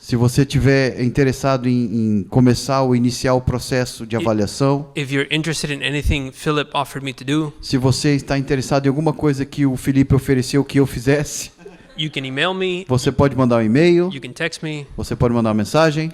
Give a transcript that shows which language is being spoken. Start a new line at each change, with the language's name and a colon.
Portuguese: se você tiver interessado em começar ou iniciar o processo de avaliação,
English: if you're interested in anything Philip offered me to do,
Portuguese: se você está interessado em alguma coisa que o Felipe ofereceu que eu fizesse,
English: you can email me,
Portuguese: você pode mandar um e-mail,
English: you can text me,
Portuguese: você pode mandar uma mensagem,